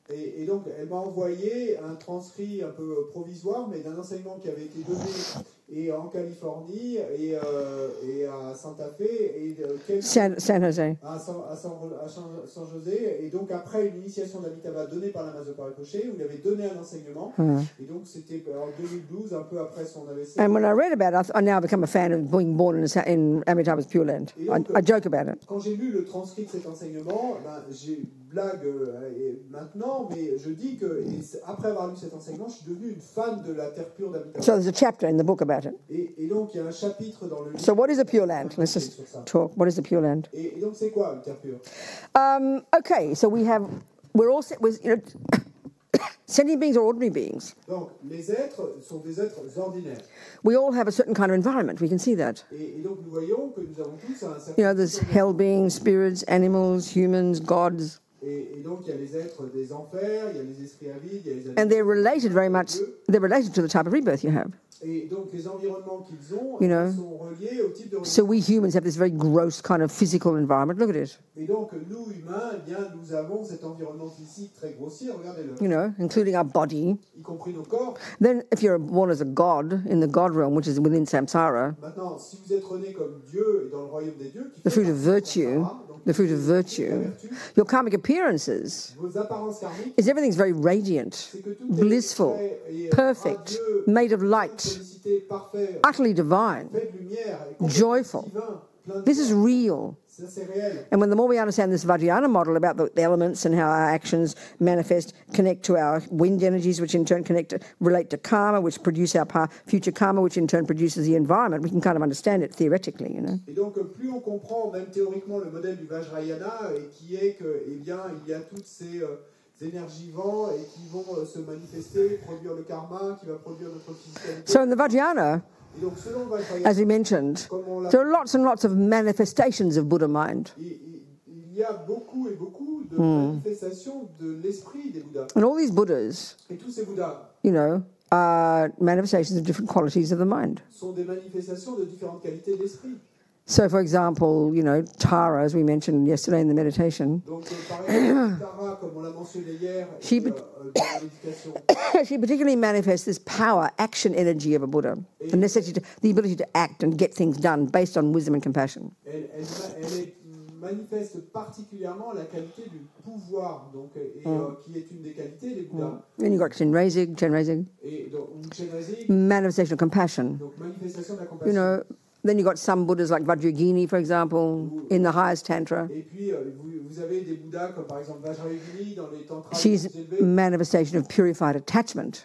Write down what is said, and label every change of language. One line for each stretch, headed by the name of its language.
French: Et donc, elle m'a envoyé un transcrit un peu provisoire, mais d'un enseignement qui avait été donné en Californie et à Santa Fe et San Jose. À San José. Et donc, après une initiation d'Amitabha donnée par Lama Zopa Rinpoche, où il avait donné un enseignement. Et donc, c'était en 2012, un peu après son AVC.
English: And when I read about it, I now become a fan of being born in Amitabha's Pure Land.
French: Donc,
English: I joke about it.
French: Quand j'ai lu le transcrit de cet enseignement, j'ai blague maintenant, mais je dis que après avoir lu cet enseignement, je suis devenu une fan de la terre pure d'Amitabha.
English: So there's a chapter in the book about it.
French: Et donc il y a un chapitre dans le livre.
English: So what is a Pure Land? Let's just talk. What is the Pure Land?
French: Et donc c'est quoi une terre pure?
English: Okay, so we're all set with, you know, sentient beings are ordinary beings.
French: Donc les êtres sont des êtres ordinaires.
English: We all have a certain kind of environment. We can see that.
French: Et donc nous voyons que nous avons tous un certain.
English: You know, there's hell beings, spirits, animals, humans, gods.
French: Et donc il y a les êtres des enfers, il y a les esprits avides, il y a les animaux.
English: And they're related very much. They're related to the type of rebirth you have.
French: Et donc les environnements qu'ils ont
English: You know,
French: sont reliés au type de renaissance.
English: So we humans have this very gross kind of physical environment. Look at it.
French: Et donc nous humains, eh bien nous avons cet environnement physique très grossier, regardez-le.
English: You know, including our body.
French: Y compris nos corps.
English: Then if you're born as a god in the god realm, which is within samsara,
French: Maintenant, si vous êtes né comme Dieu et dans le royaume des dieux, qui
English: the
French: fait
English: fruit of
French: partie de
English: virtue,
French: Samsara, donc
English: the fruit of
French: la
English: virtue,
French: vertu,
English: your karmic appearances
French: vos apparences karmiques,
English: is everything's very radiant,
French: c'est que tout
English: blissful,
French: est
English: perfect,
French: radieux,
English: made of light,
French: félicité, parfait,
English: utterly divine,
French: fait de lumière, et complètement
English: joyful.
French: divin, plein de
English: This is
French: joie.
English: real.
French: Ça, c'est réel.
English: And when the more we understand this Vajrayana model about the elements and how our actions manifest, connect to our wind energies, which in turn relate to karma, which produce our future karma, which in turn produces the environment, we can kind of understand it theoretically, you know.
French: Et donc, plus on comprend, même théoriquement, le modèle du Vajrayana, et qui est que, eh bien, il y a toutes ces énergies vents et qui vont se manifester, produire le karma, qui va produire notre physicalité.
English: So in the Vajrayana,
French: Et donc, selon le Vajrayana,
English: as we mentioned,
French: comme on l'a
English: there are lots and lots of manifestations of Buddha mind.
French: il y a beaucoup et beaucoup de manifestations de l'esprit des Bouddhas.
English: And all these Buddhas,
French: Et tous ces Bouddhas
English: you know, are manifestations of different qualities of the mind.
French: sont des manifestations de différentes qualités d'esprit.
English: So, for example, you know, Tara, as we mentioned yesterday in the meditation,
French: Donc, par exemple, Tara, comme on l'a mentionné hier,
English: She-
French: dans la méditation,
English: she particularly manifests this power, action energy of a Buddha, the ability to act and get things done based on wisdom and compassion.
French: elle manifeste particulièrement la qualité du pouvoir, donc, qui est une des qualités des Bouddhas.
English: Then you got Chenrezig,
French: Et donc, Chenrezig,
English: manifestation of compassion.
French: donc manifestation de la
English: You
French: compassion.
English: know, then you got some Buddhas like Vajra, for example, in the highest tantra.
French: Et puis, vous avez des Bouddhas comme par exemple Vajra Yogini dans les tantras les
English: She's
French: plus élevés.
English: manifestation of purified attachment.